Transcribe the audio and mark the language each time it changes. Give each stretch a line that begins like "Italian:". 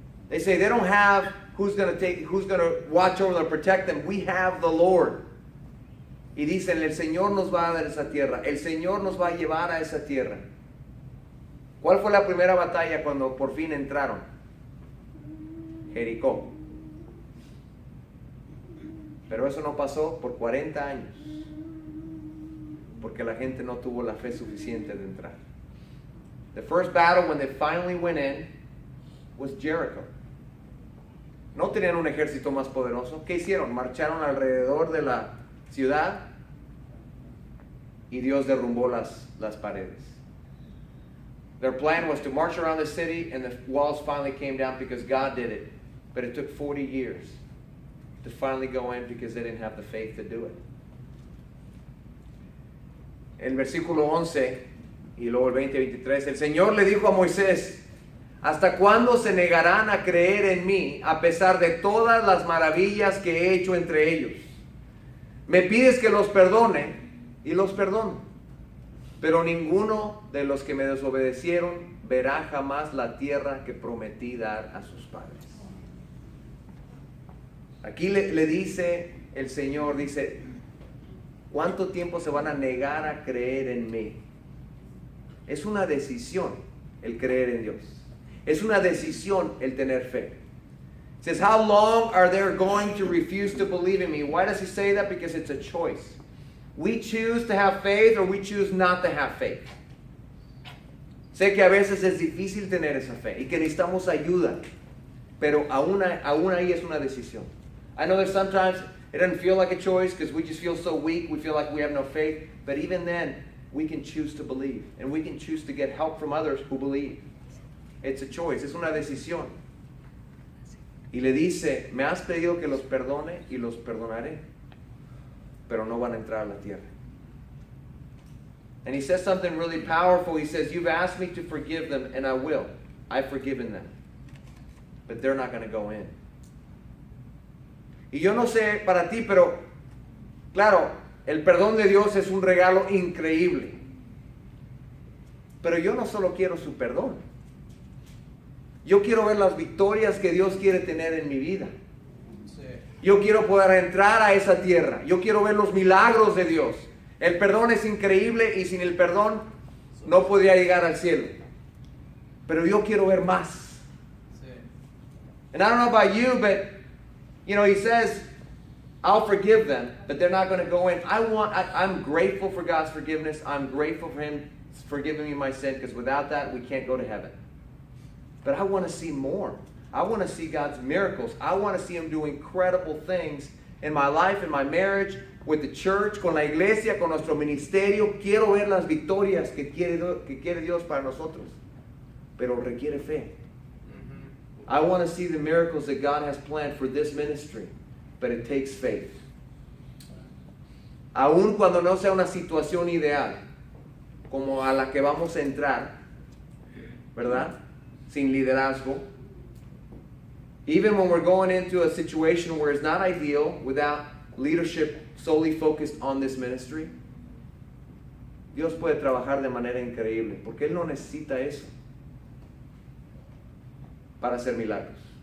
English: They say they don't have who's going to watch over them, protect them. We have the Lord.
Spanish: Y dicen, el Señor nos va a dar esa tierra. El Señor nos va a llevar a esa tierra. ¿Cuál fue la primera batalla cuando por fin entraron? Jericó. Pero eso no pasó por 40 años. Porque la gente no tuvo la fe suficiente de entrar.
English: The first battle when they finally went in was Jericho.
Spanish: No tenían un ejército más poderoso. ¿Qué hicieron? Marcharon alrededor de la ciudad y Dios derrumbó las paredes.
English: Their plan was to march around the city and the walls finally came down because God did it. But it took 40 years to finally go in because they didn't have the faith to do it.
Spanish: El versículo 11 y luego el 20-23, el Señor le dijo a Moisés, ¿hasta cuándo se negarán a creer en mí a pesar de todas las maravillas que he hecho entre ellos? Me pides que los perdone y los perdono, pero ninguno de los que me desobedecieron verá jamás la tierra que prometí dar a sus padres. Aquí le dice el Señor, dice, ¿cuánto tiempo se van a negar a creer en mí? Es una decisión el creer en Dios. Es una decisión el tener fe.
English: It says, how long are they going to refuse to believe in me? Why does he say that? Because it's a choice. We choose to have faith or we choose not to have faith.
Spanish: Sé que a veces es difícil tener esa fe y que necesitamos ayuda, pero aún ahí es una decisión.
English: I know that sometimes it doesn't feel like a choice because we just feel so weak, we feel like we have no faith, but even then, we can choose to believe and we can choose to get help from others who believe. It's a choice,
Spanish: es una decisión. Y le dice, me has pedido que los perdone y los perdonaré, pero no van a entrar a la tierra.
English: And he says something really powerful. He says, you've asked me to forgive them and I will. I've forgiven them. But they're not going to go in.
Spanish: Y yo no sé para ti, pero claro, el perdón de Dios es un regalo increíble. Pero yo no solo quiero su perdón. Yo quiero ver las victorias que Dios quiere tener en mi vida. Yo quiero poder entrar a esa tierra. Yo quiero ver los milagros de Dios. El perdón es increíble y sin el perdón no podría llegar al cielo. Pero yo quiero ver más.
English: And I don't know about you, but you know, he says, I'll forgive them, but they're not going to go in. I'm grateful for God's forgiveness. I'm grateful for him forgiving me my sin, because without that, we can't go to heaven. But I want to see more. I want to see God's miracles. I want to see him do incredible things in my life, in my marriage, with the church,
Spanish: con la iglesia, con nuestro ministerio. Quiero ver las victorias que quiere Dios para nosotros. Pero requiere fe.
English: I want to see the miracles that God has planned for this ministry, but it takes faith.
Spanish: Aun cuando no sea una situación ideal, como a la que vamos a entrar, ¿verdad? Sin liderazgo.
English: Even when we're going into a situation where it's not ideal, without leadership solely focused on this ministry,
Spanish: Dios puede trabajar de manera increíble, porque Él no necesita eso para hacer milagros.